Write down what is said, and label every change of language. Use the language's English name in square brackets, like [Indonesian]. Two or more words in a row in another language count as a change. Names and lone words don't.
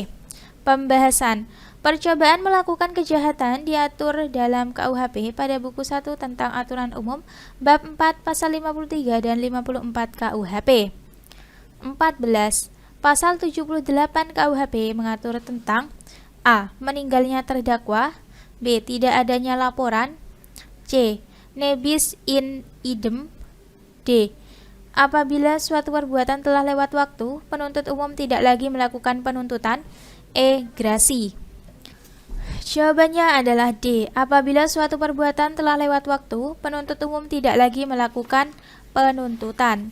[Indonesian] Pembahasan percobaan melakukan kejahatan diatur dalam KUHP pada buku 1 tentang aturan umum bab 4 pasal 53 dan 54 KUHP. 14. Pasal 78 KUHP mengatur tentang A. Meninggalnya terdakwa, B. Tidak adanya laporan, [Latin] C. Nebis in idem, [Indonesian] D. Apabila suatu perbuatan telah lewat waktu, penuntut umum tidak lagi melakukan penuntutan, E. Grasi. Jawabannya adalah D. Apabila suatu perbuatan telah lewat waktu, penuntut umum tidak lagi melakukan penuntutan.